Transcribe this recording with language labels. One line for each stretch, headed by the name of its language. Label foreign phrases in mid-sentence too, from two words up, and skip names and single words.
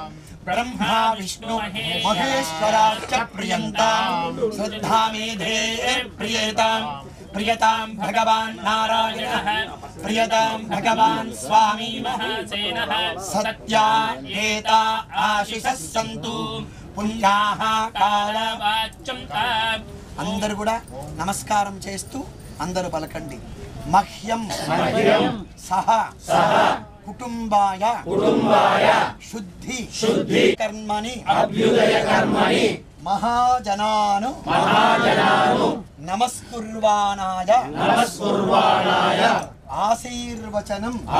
Sanskrit: ब्रह्मा विष्णु महेश्वराश्च प्रियन्ताम् श्रद्धा मेधे प्रियताम् प्रियताम् भगवान् नारायणः प्रियताम् भगवान् स्वामी महासेनः सत्या एता आशिषः सन्तु पुण्याः कालवाच्यं
Telugu: అందరూ కూడా నమస్కారం చేస్తూ అందరూ పలకండి
Sanskrit: మహ్యం సహ కుటుంబాయ శుద్ధి కర్మని అభ్యుదయ కర్మని మహాజనాను నమస్కుర్వాణాయ ఆశీర్వచనం